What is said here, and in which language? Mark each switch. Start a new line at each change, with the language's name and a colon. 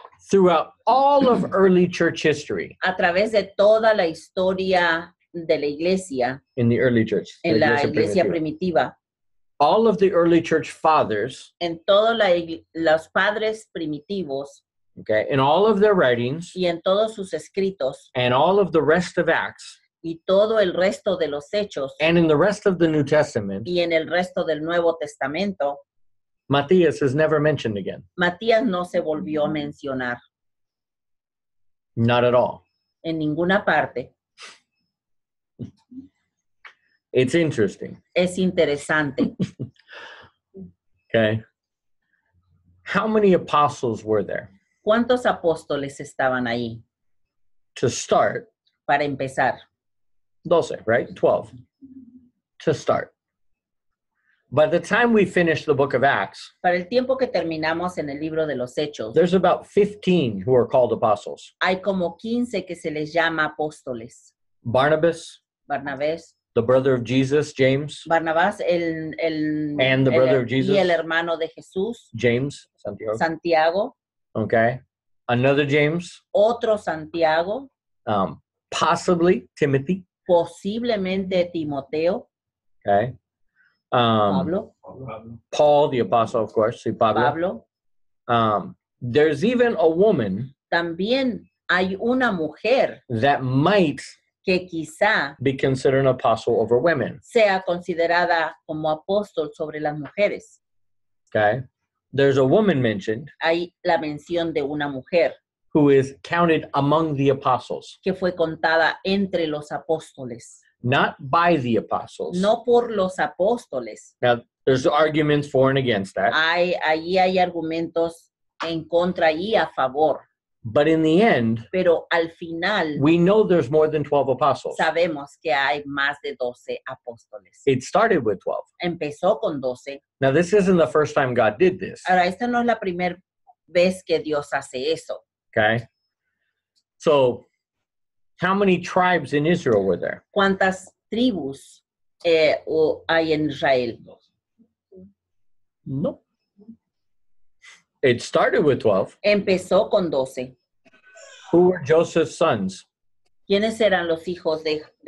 English: Throughout all of early church history,
Spanish: a través de toda la historia de la iglesia,
English: in the early church,
Spanish: en la iglesia primitiva, primitiva,
English: all of the early church fathers,
Spanish: en todos los padres primitivos
English: okay, in all of their writings
Spanish: y en todos sus escritos
English: and all of the rest of Acts
Spanish: y todo el resto de los hechos
English: and in the rest of the New Testament,
Spanish: y en el resto del Nuevo Testamento,
English: Matthias is never mentioned again.
Spanish: Matías no se volvió a mencionar
English: Not at all.
Spanish: en ninguna parte.
English: It's interesting.
Spanish: Es interesante.
English: Okay. How many apostles were there?
Spanish: ¿Cuántos apóstoles estaban ahí?
English: To start,
Spanish: Para empezar,
English: 12, right? 12. To start. By the time we finish the book of Acts,
Spanish: para el tiempo que terminamos en el libro de los Hechos,
English: there's about 15 who are called apostles.
Spanish: hay como 15 que se les llama apóstoles.
English: Barnabas,
Spanish: Barnabás,
English: the brother of Jesus, James,
Spanish: Barnabás
English: And the brother of Jesus.
Spanish: y el hermano de Jesús,
English: James, Santiago,
Spanish: Santiago,
English: okay? Another James,
Spanish: otro Santiago,
English: possibly Timothy,
Spanish: posiblemente Timoteo,
English: okay?
Spanish: Pablo,
English: Paul, the apostle, of course,
Spanish: sí, Pablo. Pablo.
English: There's even a woman
Spanish: También hay una mujer
English: that might
Spanish: que quizá
English: be considered an apostle over women,
Spanish: sea considerada como apóstol sobre las mujeres.
English: okay? There's a woman mentioned
Spanish: Hay la mención de una mujer
English: who is counted among the apostles,
Spanish: que fue contada entre los apóstoles,
English: not by the apostles.
Spanish: no por los apóstoles.
English: Now, there's arguments for and against that,
Spanish: Allí hay argumentos en contra y a favor,
English: but in the end,
Spanish: pero al final
English: we know there's more than 12 apostles.
Spanish: sabemos que hay más de 12 apóstoles.
English: It started with 12.
Spanish: Empezó con 12.
English: Now, this isn't the first time God did this,
Spanish: Ahora, esta no es la primera vez que Dios hace eso.
English: okay? So, how many tribes in Israel were there?
Spanish: ¿Cuántas tribus hay en Israel?
English: No. It started with 12.
Spanish: Empezó con 12.
English: Who were Joseph's sons?
Spanish: ¿Quiénes eran los hijos de